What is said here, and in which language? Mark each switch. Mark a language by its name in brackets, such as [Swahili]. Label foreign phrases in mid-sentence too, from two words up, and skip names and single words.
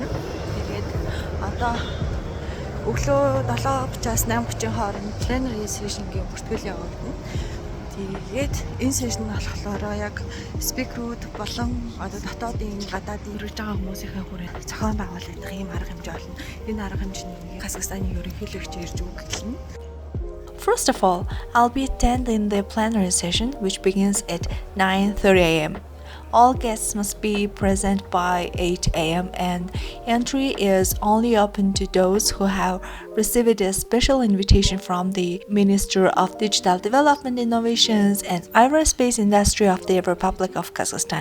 [Mongolian] Тэгээд одоо өглөө 7:30-аас 8:30 хооронд [English] trainer session- [Mongolian] ийн бүртгэл явагдана. Тэгээд энэ сешн нь болохоор яг спикерүүд болон одоо дотоодын гадаадын ирж байгаа хүмүүсийн хүрээнд зохион байгуулагдах ийм арга хэмжээ болно. Энэ арга хэмжээний Казахстаны ерөнхийлөгч ирж өгөлнө. [English] First of all, I'll be attending the plenary session, which begins at 9:30 a.m. All guests must be present by 8 a.m. and entry is only open to those who have received a special invitation from the Minister of Digital Development Innovations and Aerospace Industry of the Republic of Kazakhstan.